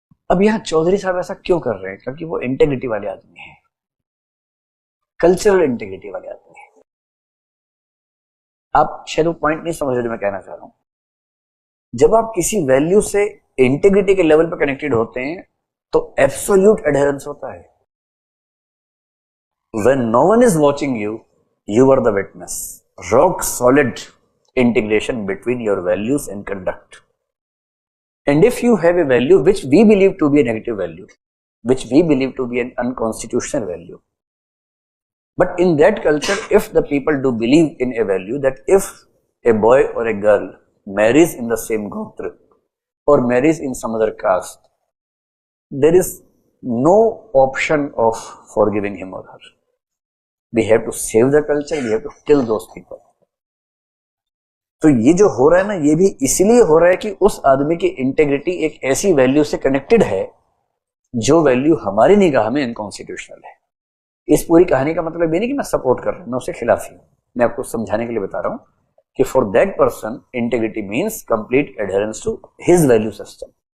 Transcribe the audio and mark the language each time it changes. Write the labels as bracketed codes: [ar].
[hi] अब यहाँ चौधरी साहब ऐसा क्यों कर रहे हैं, क्योंकि वो इंटेग्रिटी वाले आदमी हैं, कल्चरल इंटेग्रिटी वाले आदमी हैं। आप शायद वो पॉइंट नहीं समझ रहे जो मैं कहना चाह रहा हूं। जब आप किसी वैल्यू से इंटीग्रिटी के लेवल पर कनेक्टेड होते हैं तो एब्सोल्यूट एडहेरेंस होता है। [en] When no one is watching you, you are the witness. Rock solid integration between your values and conduct. And if you have a value which we believe to be a negative value, which we believe to be an unconstitutional value, but in that culture, if the people do believe in a value that if a boy or a girl marries in the same gotra or marries in some other caste, there is no option of forgiving him or her. We have to save the culture, we have to kill those people. [hi] तो ये जो हो रहा है ना, ये भी इसलिए हो रहा है कि उस आदमी की इंटेग्रिटी एक ऐसी वैल्यू से कनेक्टेड है जो वैल्यू हमारी निगाह में अनकॉन्स्टिट्यूशनल है। इस पूरी कहानी का मतलब ये नहीं कि मैं सपोर्ट कर रहा हूं, मैं उसके खिलाफ ही हूं। मैं आपको समझाने के लिए बता रहा हूं कि [en] For that person integrity means complete adherence to his value system.